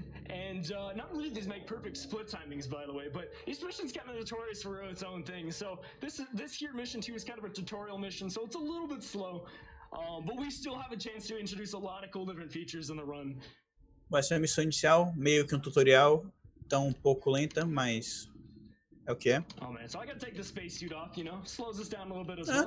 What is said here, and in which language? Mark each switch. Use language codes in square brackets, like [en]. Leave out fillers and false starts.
[en] And not only do these make perfect split timings, by the way, but each mission's kind of notorious for its own thing. So this here mission 2 is kind of a tutorial mission, so it's a little bit slow, but we still have a chance to introduce a lot of cool different features in the run. [pt] Vai ser a missão inicial, meio que um tutorial, então um pouco lenta, mas é o que é. [en] Oh man, so I gotta take the space suit off, you know, slows us down a little bit as well.